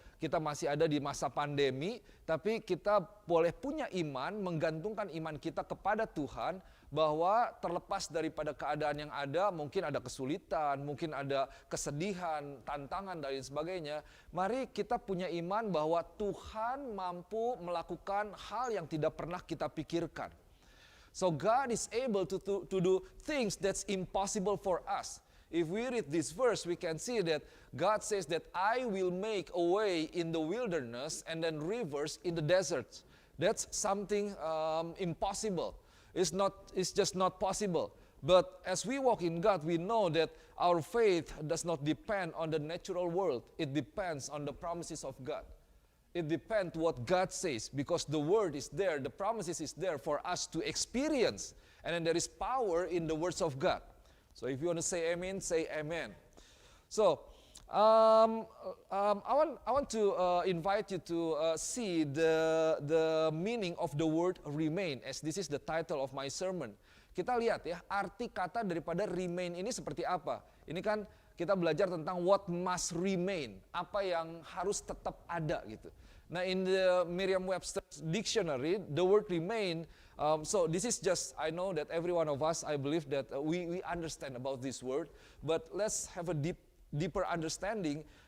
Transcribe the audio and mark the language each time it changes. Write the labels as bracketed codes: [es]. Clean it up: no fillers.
[id] Kita masih ada di masa pandemi, tapi kita boleh punya iman, menggantungkan iman kita kepada Tuhan, bahwa terlepas daripada keadaan yang ada, mungkin ada kesulitan, mungkin ada kesedihan, tantangan dan lain sebagainya. Mari kita punya iman bahwa Tuhan mampu melakukan hal yang tidak pernah kita pikirkan. [en] So God is able to do things that's impossible for us. If we read this verse, we can see that God says that I will make a way in the wilderness and then rivers in the desert. That's something impossible. It's just not possible. But as we walk in God, we know that our faith does not depend on the natural world. It depends on the promises of God. It depends what God says, because the word is there, the promises is there for us to experience. And then there is power in the words of God. So if you want to say amen, say amen. So I want to invite you to see the meaning of the word remain, as this is the title of my sermon. [id] Kita lihat ya, arti kata daripada remain ini seperti apa. Ini kan kita belajar tentang what must remain, apa yang harus tetap ada gitu. [en] Nah, in the Merriam-Webster dictionary, the word remain, so this is just, I know that every one of us, I believe that we understand about this word, but let's have a deeper understanding.